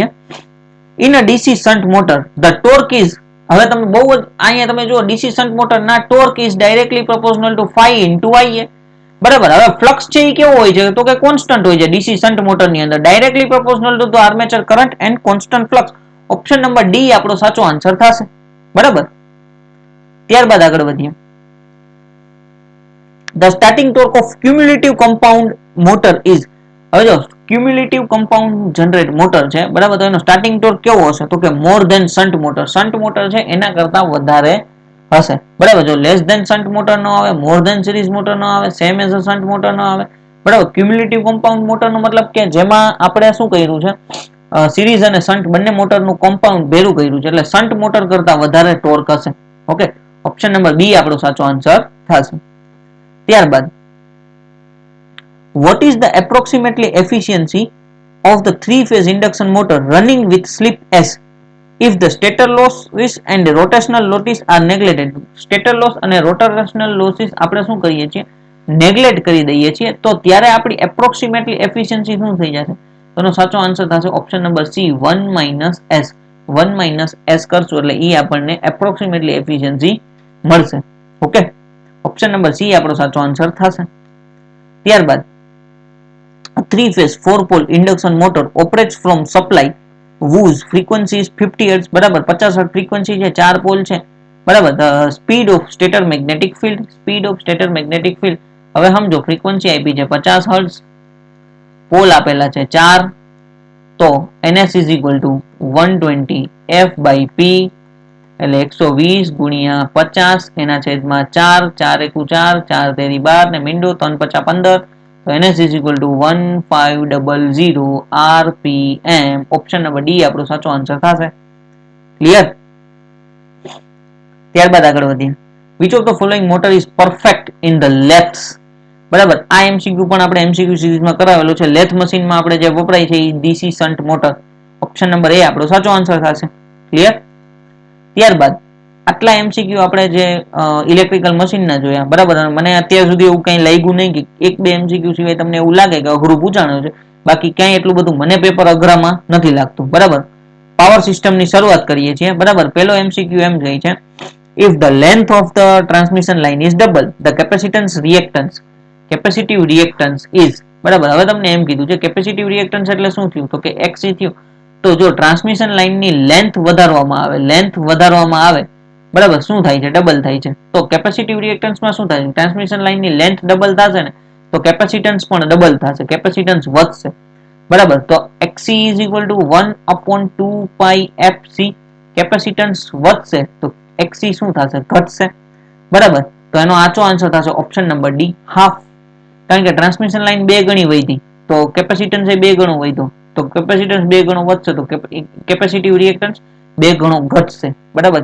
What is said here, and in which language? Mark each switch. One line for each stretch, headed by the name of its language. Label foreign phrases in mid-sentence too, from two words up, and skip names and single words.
English: In a DC shunt motor the torque is,
Gujarati: હવે તમે બહુ જ અહીંયા તમે જુઓ,
English: DC shunt motor ના torque is directly proportional to 5 into IA.
Gujarati: બરાબર, હવે ફ્લક્સ છે એ કેવો હોય છે તો કે કોન્સ્ટન્ટ હોય છે
English: DC shunt motor
Gujarati: ની અંદર,
English: directly proportional to the armature current and constant flux. option number D
Gujarati: આપણો સાચો આન્સર થશે. બરાબર, ત્યારબાદ આગળ વધીએ.
English: The starting torque of cumulative compound motor is,
Gujarati: હવે જો
English: cumulative compound generate motor
Gujarati: છે, બરાબર, તો એનો
English: starting torque
Gujarati: કેવો હશે તો કે
English: more than shunt motor. shunt motor
Gujarati: છે એના કરતા વધારે હશે. બરાબર, જો
English: less than shunt motor
Gujarati: નો આવે,
English: more than series motor
Gujarati: નો આવે,
English: same as a shunt motor
Gujarati: નો આવે. બરાબર,
English: cumulative compound motor
Gujarati: નો મતલબ કે જેમાં આપણે શું કર્યું છે, સિરીઝ અને શન્ટ બંને મોટરનું કોમ્પાઉન્ડ ભેરું કર્યું છે, એટલે
English: shunt motor
Gujarati: કરતા વધારે ટોર્ક હશે. ઓકે,
English: option number B
Gujarati: આપણો સાચો આન્સર થશે.
English: ત્યારબાદ what is the approximately efficiency of the 3-phase induction motor running with slip S if the stator losses and rotational losses are neglected? stator loss
Gujarati: અને
English: rotational losses
Gujarati: આપણે શું કરીએ છીએ, નેગ્લેક્ટ કરી દઈએ છીએ, તો ત્યારે આપણી
English: approximately efficiency
Gujarati: શું થઈ જશે? તો સાચો આન્સર થશે
English: option number C,
Gujarati: 1 - s. 1 - s કરશો એટલે એ આપણને
English: approximately efficiency
Gujarati: મળશે. ઓકે,
English: option number C
Gujarati: આપણો સાચો આન્સર થશે.
English: ત્યારબાદ 3-phase 4-pole induction motor operates from supply whose frequency is 50 Hz.
Gujarati: બરાબર, 50 Hz ફ્રીક્વન્સી છે, 4 પોલ છે. બરાબર,
English: the speed of stator magnetic field, speed of stator magnetic field.
Gujarati: હવે સમજો, ફ્રીક્વન્સી આપી છે 50 Hz, પોલ આપેલા છે 4, તો
English: ns is equal to 120 f/p,
Gujarati: એટલે 120 ગુણ્યા 50 એના છેદમાં 4, 4 એકુ 4, 4 તેરી 12 ને મીંડો 3 પચા 15, તો
English: ns is equal to 1500 rpm. option number D
Gujarati: આપણો સાચો આન્સર થશે. ક્લિયર? ત્યારબાદ આગળ વધીએ.
English: which of the following motor is perfect in the lathes?
Gujarati: બરાબર, આ એમસીક્યુ પણ આપણે એમસીક્યુ સિરીઝમાં કરાવેલો છે. લેથ મશીનમાં આપણે જે વપરાય છે એ
English: DC shunt motor. option number A
Gujarati: આપણો સાચો આન્સર થશે. ક્લિયર? ત્યારબાદ આટલા એમસીક્યુ આપણે જે ઇલેક્ટ્રિકલ મશીનના જોયા, બરાબર, મને અત્યાર સુધી એવું કંઈ લાગ્યું નહીં કે એક બે એમસીક્યુ સિવાય તમને એવું લાગે કે અઘરું પૂછાણું છે. બાકી ક્યાંય એટલું બધું મને પેપર અઘરામાં નથી લાગતું. બરાબર, પાવર સિસ્ટમની શરૂઆત કરીએ છીએ. બરાબર, પહેલો એમસીક્યુ એમ કહે છે,
English: if the length of the transmission line is double the capacitance reactance capacitive reactance is બરાબર.
Gujarati: હવે તમને એમ કીધું છે
English: capacitive reactance
Gujarati: એટલે શું થયું તો કે XC થયું. તો જો ટ્રાન્સમિશન લાઇનની લેન્થ વધારવામાં આવે બરાબર શું થાય છે ડબલ થાય છે. તો કેપેસિટિવ રિએક્ટન્સમાં શું થાય છે ટ્રાન્સમિશન લાઇનની લેન્થ ડબલ થશે ને તો કેપેસિટન્સ પણ ડબલ થશે, કેપેસિટન્સ વધશે બરાબર. તો
English: XC is equal to 1/2 pi FC
Gujarati: કેપેસિટન્સ વધશે તો XC શું થશે ઘટશે બરાબર. તો એનો આચો આન્સર થશે
English: option number D
Gujarati: હાફ. કારણ કે
English: transmission line
Gujarati: 2 ગણી વધી તો કેપેસિટન્સ એ 2 ગણો વધ્યો તો કેપેસિટન્સ 2 ગણો વધશે તો
English: capacitive reactance
Gujarati: 2 ગણો ઘટશે બરાબર.